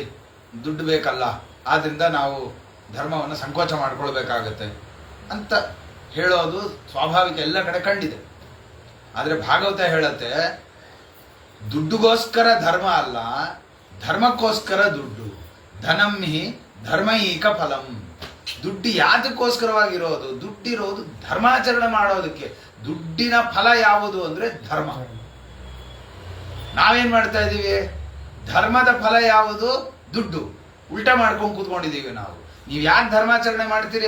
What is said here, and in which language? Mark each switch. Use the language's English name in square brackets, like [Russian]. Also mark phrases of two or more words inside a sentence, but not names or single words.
[Kannada] ದುಡ್ಡು ಬೇಕಲ್ಲ, ಆದ್ದರಿಂದ ನಾವು ಧರ್ಮವನ್ನು ಸಂಕೋಚ ಮಾಡ್ಕೊಳ್ಬೇಕಾಗತ್ತೆ ಅಂತ ಹೇಳೋದು ಸ್ವಾಭಾವಿಕ, ಎಲ್ಲ ಕಡೆ ಕಂಡಿದೆ. ಆದರೆ ಭಾಗವತ ಹೇಳತ್ತೆ ದುಡ್ಡುಗೋಸ್ಕರ ಧರ್ಮ ಅಲ್ಲ, ಧರ್ಮಕ್ಕೋಸ್ಕರ ದುಡ್ಡು. [Sanskrit] ಧನಂ ಹಿ ಧರ್ಮೈಕ ಫಲಂ. [Kannada] ದುಡ್ಡು ಯಾತಕ್ಕೋಸ್ಕರವಾಗಿರೋದು? ದುಡ್ಡಿರೋದು ಧರ್ಮಾಚರಣೆ ಮಾಡೋದಕ್ಕೆ. ದುಡ್ಡಿನ ಫಲ ಯಾವುದು ಅಂದ್ರೆ ಧರ್ಮ. ನಾವೇನ್ ಮಾಡ್ತಾ ಇದ್ದೀವಿ? ಧರ್ಮದ ಫಲ ಯಾವುದು? ದುಡ್ಡು. ಉಲ್ಟಾ ಮಾಡ್ಕೊಂಡು ಕೂತ್ಕೊಂಡಿದ್ದೀವಿ ನಾವು. ನೀವು ಯಾಕೆ ಧರ್ಮಾಚರಣೆ ಮಾಡ್ತೀರಿ?